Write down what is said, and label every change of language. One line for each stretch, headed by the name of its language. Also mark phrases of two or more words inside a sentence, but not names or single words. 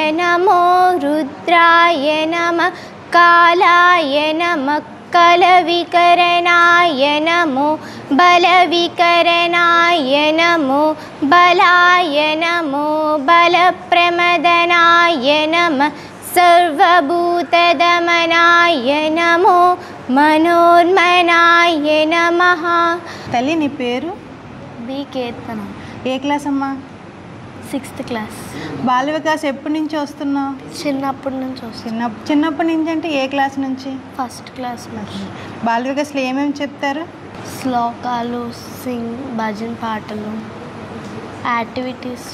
Sanskrit: नमो रुद्राय नमः कालाय नमः कलविकरणाय नमो बलविकरणाय नमो बलाय नमो बलप्रमथनाय नमः सर्वभूतदमनाय नमो मनोन्मनाय नमः.
Telugu: తల్లి నీ పేరు? బి కీర్తన. ఏ క్లాస్ అమ్మా? 6th క్లాస్. బాల వికాస్ ఎప్పటి నుంచి వస్తున్నావు? చిన్నప్పటి నుంచి వస్తుంది. చిన్నప్పటి నుంచి అంటే ఏ క్లాస్ నుంచి? 1st క్లాస్ నుంచి. బాల వికాస్లో ఏమేమి చెప్తారు? శ్లోకాలు, భజన పాటలు, యాక్టివిటీస్.